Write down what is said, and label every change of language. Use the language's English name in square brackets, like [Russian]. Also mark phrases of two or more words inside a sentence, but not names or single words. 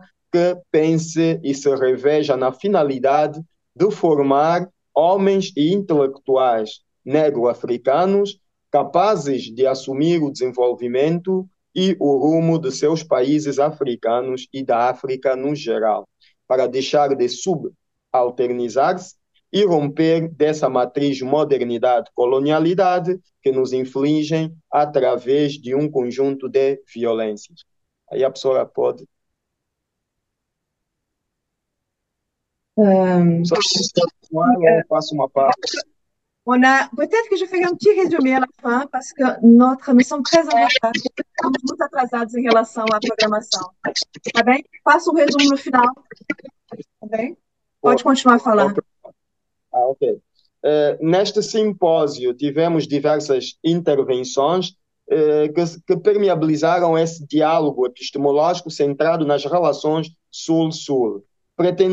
[Portuguese] que pense e se reveja na finalidade de formar homens e intelectuais negro-africanos capazes de assumir o desenvolvimento e o rumo de seus países africanos e da África no geral, para deixar de subalternizar-se e romper dessa matriz modernidade-colonialidade que nos infligem através de um conjunto de violências. Aí a professora pode... Eu faço uma parte. [French] Peut-être que je ferai un petit résumé à la fin, parce que nous sommes très en retard, [Portuguese] estamos muito atrasados em relação à programação. Tá bem? Faça um resumo no final. Tá bem? Pode continuar falando. Ok. Neste simpósio tivemos diversas intervenções que permeabilizaram esse diálogo epistemológico centrado nas relações Sul-Sul.